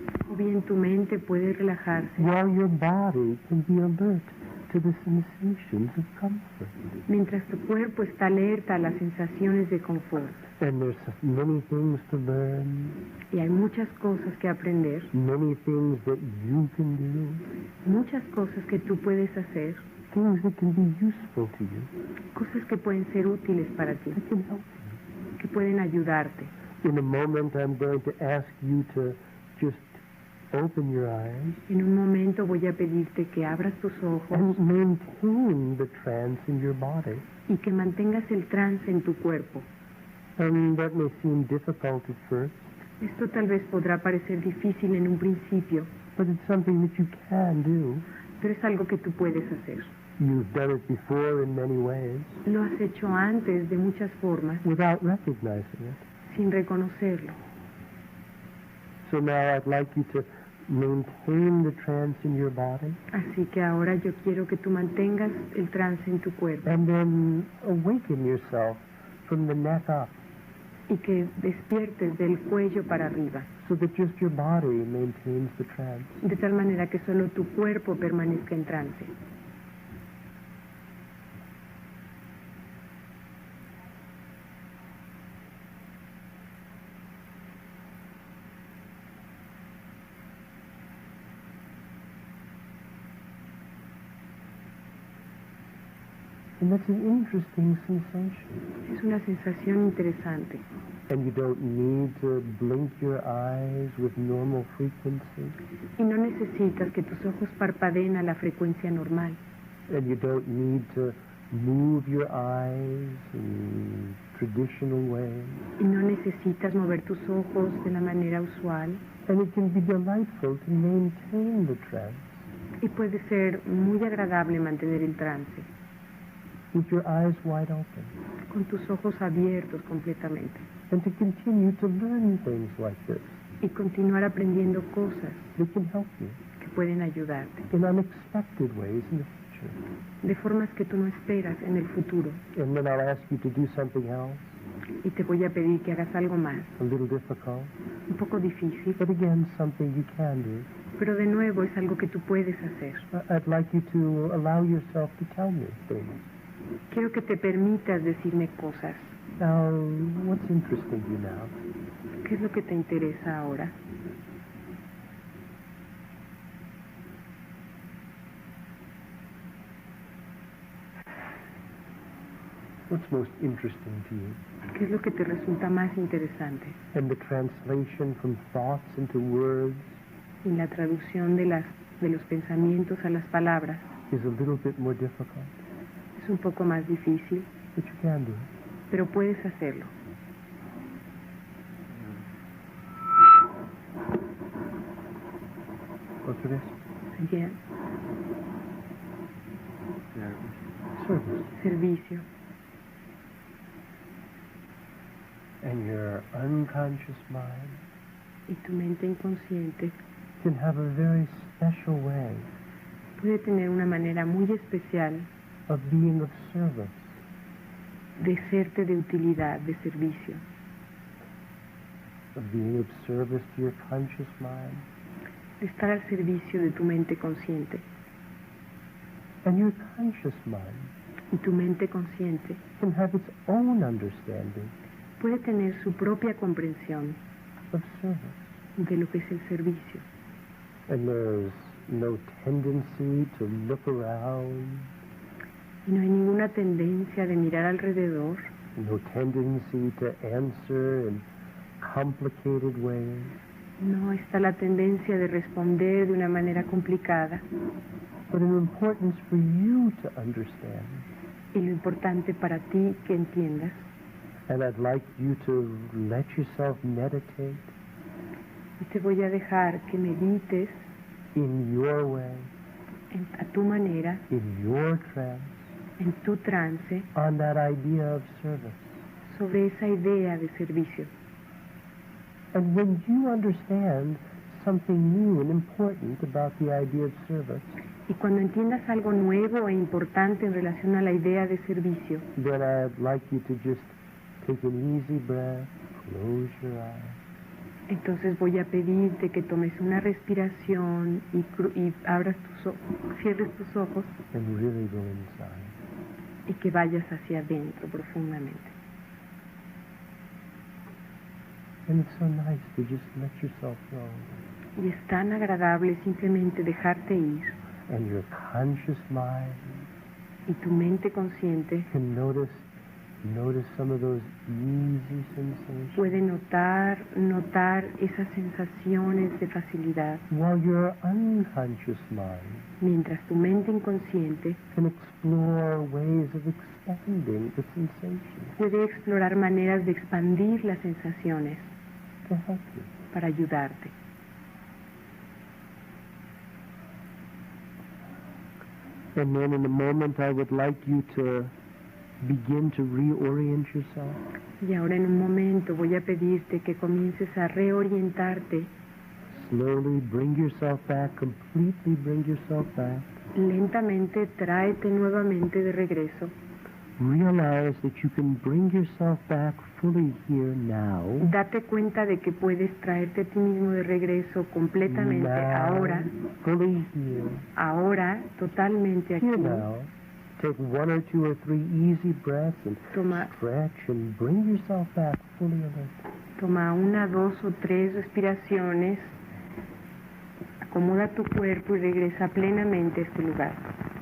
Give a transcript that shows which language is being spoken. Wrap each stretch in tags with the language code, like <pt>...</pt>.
<es>O bien tu mente puede relajarse</es> <en>while your body can be alert to the sensations of comfort.</en> <es>mientras tu cuerpo está alerta a las sensaciones de confort.</es> <en>And there's many things to learn,</en> <es>Y hay muchas cosas que aprender,</es> <en>many things that you can do,</en> <es>muchas cosas que tú puedes hacer,</es> <en>things that can be useful to you,</en> <es>cosas que pueden ser útiles para ti,</es> <en>that can help you.</en> <es>que pueden ayudarte.</es> <en>In a moment, I'm going to ask you to just open your eyes</en> <es>En un momento voy a pedirte que abras tus ojos</es> <en>and maintain the trance in your body.</en> <es>y que mantengas el trance en tu cuerpo.</es> <en>And that may seem difficult at first,</en> <es>Esto tal vez podrá parecer difícil en un principio,</es> <en>but it's something that you can do.</en> <es>pero es algo que tú puedes hacer.</es> <en>You've done it before in many ways</en> <es>Lo has hecho antes de muchas formas</es> <en>without recognizing it.</en> <es>sin reconocerlo.</es> <en>So now I'd like you to maintain the trance in your body</en> <es>Así que ahora yo quiero que tú mantengas el trance en tu cuerpo</es> <en>and then awaken yourself from the neck up</en> <es>y que despiertes del cuello para arriba,</es> <en>so that just your body maintains the trance.</en> <es>de tal manera que solo tu cuerpo permanezca en trance.</es> <en>And that's an interesting sensation.</en> <es>Es una sensación interesante.</es> <en>And you don't need to blink your eyes with normal frequency.</en> <es>Y no necesitas que tus ojos parpadeen a la frecuencia normal.</es> <en>And you don't need to move your eyes in traditional ways.</en> <es>Y no necesitas mover tus ojos de la manera usual.</es> <en>And it can be delightful to maintain the trance</en> <es>Y puede ser muy agradable mantener el trance,</es> <en>with your eyes wide open.</en> <es>con tus ojos abiertos completamente.</es> <en>And to continue to learn things like this</en> <es>Y continuar aprendiendo cosas</es> <en>that can help you</en> <es>que pueden ayudarte.</es> <en>in unexpected ways in the future.</en> <es>De formas que tú no esperas en el futuro.</es> <en>And then I'll ask you to do something else,</en> <es>Y te voy a pedir que hagas algo más,</es> <en>a little difficult,</en> <es>un poco difícil,</es> <en>but again, something you can do.</en> <es>pero de nuevo es algo que tú puedes hacer.</es> <en>I'd like you to allow yourself to tell me things.</en> <es>Quiero que te permitas decirme cosas.</es> <en>Now, what's interesting you now?</en> <es>¿Qué es lo que te interesa ahora?</es> <en>What's most interesting to you?</en> <es>¿Qué es lo que te resulta más interesante?</es> <en>And the translation from thoughts into words</en> <es>Y la traducción de los pensamientos a las palabras</es> <en>is a little bit more difficult,</en> <es>es un poco más difícil,</es> <en>but you can do it.</en> <es>pero puedes hacerlo.</es> <en>What's this?</en> <es>Bien.</es> <en>Service.</en> <es>Servicio.</es> <en>And your unconscious mind</en> <es>Y tu mente inconsciente</es> <en>can have a very special way</en> <es>puede tener una manera muy especial</es> <en>of being of service.</en> <es>de serte de utilidad, de servicio,</es> <en>Of being of service to your conscious mind.</en> <es>de estar al servicio de tu mente consciente.</es> <en>And your conscious mind</en> <es>Y tu mente consciente</es> <en>can have its own understanding</en> <es>puede tener su propia comprensión</es> <en>of service.</en> <es>de lo que es el servicio.</es> <en>And there's no tendency to look around,</en> <es>Y no hay ninguna tendencia de mirar alrededor,</es> <en>no tendency to answer in complicated ways.</en> <es>no está la tendencia de responder de una manera complicada.</es> <en>But an importance for you to understand.</en> <es>Y lo importante para ti que entiendas,</es> <en>And I'd like you to let yourself meditate</en> <es>y te voy a dejar que medites</es> <en>in your way,</en> <es>a tu manera,</es> <en>in your trance,</en> <es>en tu trance,</es> <en>on that idea of service.</en> <es>sobre esa idea de servicio.</es> <en>And when you understand something new and important about the idea of service,</en> <es>Y cuando entiendas algo nuevo e importante en relación a la idea de servicio,</es> <en>then I'd like you to just take an easy breath, close your eyes,</en> <es>entonces voy a pedirte que tomes una respiración y abras cierres tus ojos</es> <en>and really go inside.</en> <es>y que vayas hacia adentro profundamente.</es> <en>And it's so nice to just let yourself go.</en> <es>Y es tan agradable simplemente dejarte ir</es> <en>And your conscious mind</en> <es>y tu mente consciente</es> <en>can notice some of those easy sensations,</en> <es>puede notar esas sensaciones de facilidad,</es> <en>while your unconscious mind</en> <es>mientras tu mente inconsciente</es> <en>can explore ways of expanding the sensations</en> <es>puede explorar maneras de expandir las sensaciones</es> <en>to help you.</en> <es>para ayudarte.</es> <en>And then in a moment I would like you to begin to reorient yourself.</en> <es>Y ahora en un momento voy a pedirte que comiences a reorientarte.</es> <en>Slowly bring yourself back, completely bring yourself back.</en> <es>Lentamente tráete nuevamente de regreso.</es> <en>Realize that you can bring yourself back fully here now.</en> <es>Date cuenta de que puedes traerte a ti mismo de regreso completamente</es> <en>Now,</en> <es>ahora,</es> <en>fully here.</en> <es>totalmente aquí.</es> <en>Here now. Take one or two or three easy breaths and</en> <es>Toma,</es> <en>stretch and bring yourself back fully alert.</en> <es>toma 1, 2 o 3 respiraciones, acomoda tu cuerpo y regresa plenamente a este lugar.</es>